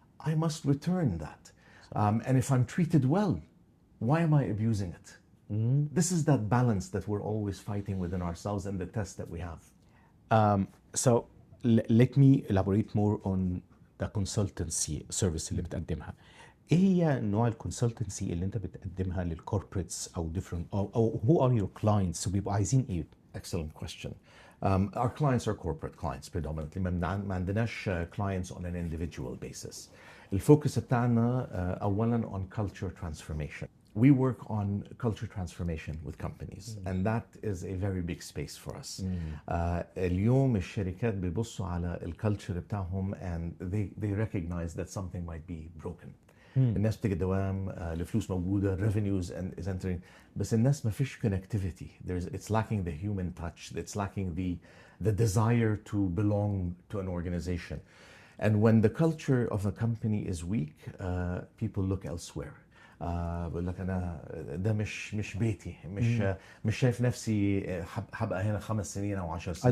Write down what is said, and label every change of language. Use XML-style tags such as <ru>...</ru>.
<en>I must return that. And if I'm treated well, why am I abusing it? This is that balance that we're always fighting within ourselves and the test that we have. So let me elaborate more on the consultancy service</en> <ar>اللي بتقدمها. ايه هي نوع الكونسلتنسي اللي انت بتقدمها للكوربريتس او</ar> <en>different</en> <ar>او</ar> <en>who are your clients</en> <ar>وبيبقوا عايزين ايه؟</ar> <en>Excellent question. Our clients are corporate clients predominantly.</en> <ar>ما عندناش</ar> <en>clients on an individual basis.</en> <ar>الفوكس بتاعنا أولاً</ar> <en>on culture transformation. We work on culture transformation with companies, and that is a very big space for us.</en> <ar>اليوم الشركات بيبصوا على الكالتشر بتاعهم</ar> <en>and they recognize that something might be broken.</en> <ar>الناس بتيجي دوام الفلوس موجودة</ar> <en>revenues and is entering</en> <ar>بس الناس ما فيش connectivity.</ar> <en>It's lacking the human touch. It's lacking the desire to belong to an organization. And when the culture of a company is weak, people look elsewhere.</en> <ar>بقول لك أنا ده مش بيتي مش شايف نفسي هبقى هنا 5 سنين أو 10 سنين.</ar>